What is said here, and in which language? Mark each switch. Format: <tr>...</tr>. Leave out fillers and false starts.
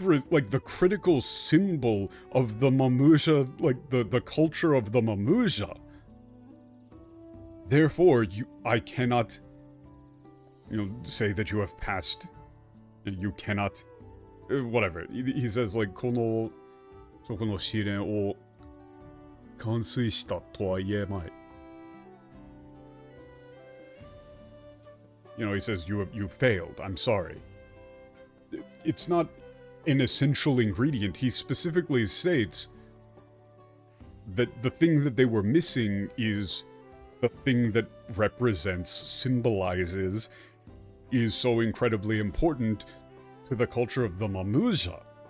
<en>like the critical symbol of the Mamuja, like the culture of the Mamuja. Therefore, I cannot, you know, say that you have passed. You cannot, whatever. He says like,</en> <ja>そこの試練を完遂したとは言えまい.</ja> <en>You know, he says, you failed. I'm sorry. It's not an essential ingredient. He specifically states that the thing that they were missing is the thing that represents, symbolizes, is so incredibly important to the culture of the Mamuja.</en>